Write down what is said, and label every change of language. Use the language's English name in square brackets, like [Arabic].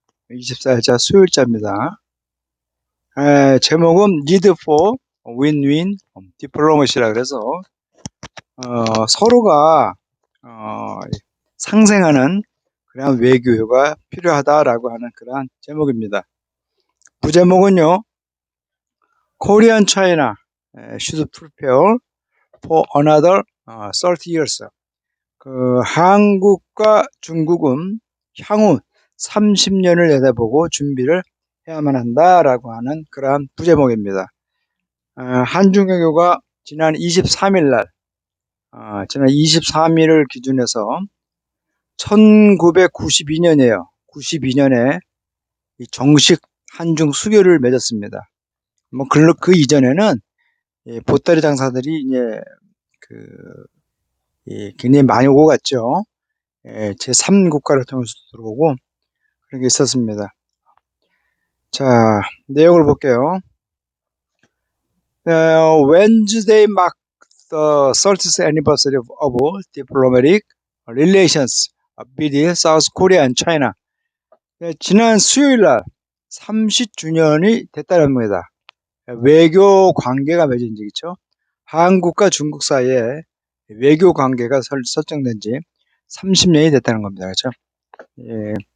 [Korean] 24일자 수요일자입니다. 제목은 [English] Need for Win-Win Diplomacy [Korean] 라 그래서 서로가 상생하는 그러한 외교가 필요하다라고 하는 그러한 제목입니다. [English] 부제목은요, Korean China should prepare for another 30 years. [Korean] 한국과 중국은 향후 30년을 내다보고 준비를 해야만 한다라고 하는 그러한 부제목입니다. 한중 외교가 지난 23일 날, 지난 23일을 기준해서 1992년이에요. 92년에 정식 한중 수교를 맺었습니다. 그 이전에는 보따리 장사들이 이제 굉장히 많이 오고 갔죠. 제3국가를 통해서 들어오고 그런 게 있었습니다. 자, 내용을 볼게요. [English] Wednesday marked the 30th anniversary of diplomatic relations between South Korea and China. [Korean] 지난 수요일 날 30주년이 됐다는 겁니다. 외교 관계가 맺어진 적이죠. 한국과 중국 사이에 외교 관계가 설정된 지 30년이 됐다는 겁니다. 그렇죠? 예.